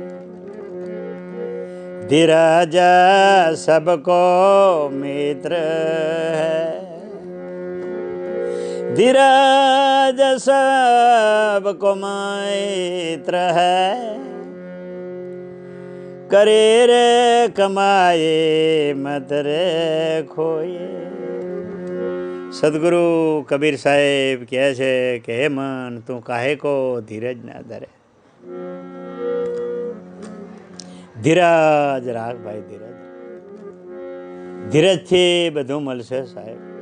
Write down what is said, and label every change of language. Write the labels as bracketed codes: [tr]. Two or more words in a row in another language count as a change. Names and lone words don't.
[hi] धीरज सबको मित्र है, धीरज सबको मित्र है, करे रे कमाए मत रे खोए. [gu] સદગુરુ કબીર સાહેબ કહે છે કે હે મન તું [hi] काहे को धीरज ना धरे. [gu] ધીરજ રાખ ભાઈ, ધીરજ. ધીરજથી બધું મળશે સાહેબ.